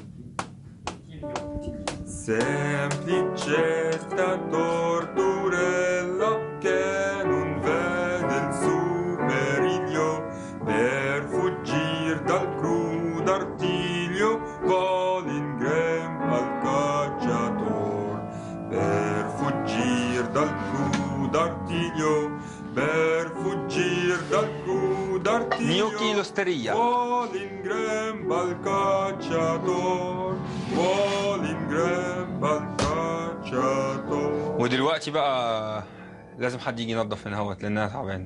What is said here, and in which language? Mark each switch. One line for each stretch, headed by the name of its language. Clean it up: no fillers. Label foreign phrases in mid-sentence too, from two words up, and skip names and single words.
Italian: Semplicetta torturella che non vede il suo periglio, per fuggir dal crudo artiglio, vol in grembo al cacciator, per fuggir dal crudo artiglio, per fuggir dal crudo artiglio, gnocchi l'osteria. vol in grembo al cacciator, vol in grembo al cacciator.
Arabic: ودلوقتي بقى لازم حد يجي ينظف هنا اهوت لانها تعبانه.